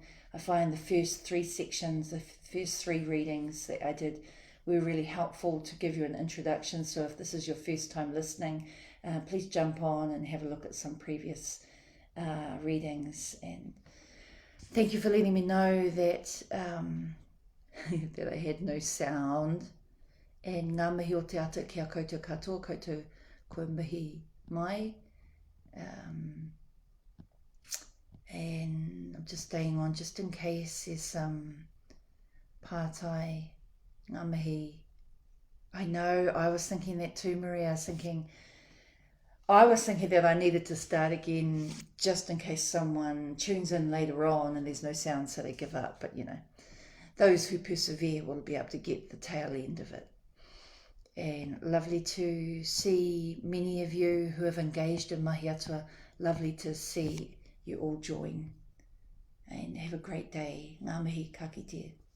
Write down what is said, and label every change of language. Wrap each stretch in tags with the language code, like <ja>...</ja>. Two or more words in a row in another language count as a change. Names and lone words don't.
<en>I find the first 3 sections, the first 3 readings that I did were really helpful to give you an introduction. So if this is your first time listening, please jump on and have a look at some previous readings. And thank you for letting me know that that I had no sound.</en> <mi>And ngā mihi o te ata ki a koutou katoa, koutou koe mihi mai.</mi> <en>And I'm just staying on just in case there's some pātai,</en> <mi>ngā mihi.</mi> <en>I know, I was thinking that too, Maria. I was thinking that I needed to start again just in case someone tunes in later on and there's no sound, so they give up. But, those who persevere will be able to get the tail end of it. And lovely to see many of you who have engaged in Mahi Atua. Lovely to see you all join. And have a great day.</en> <mi>Ngā mihi, ka kite.</mi>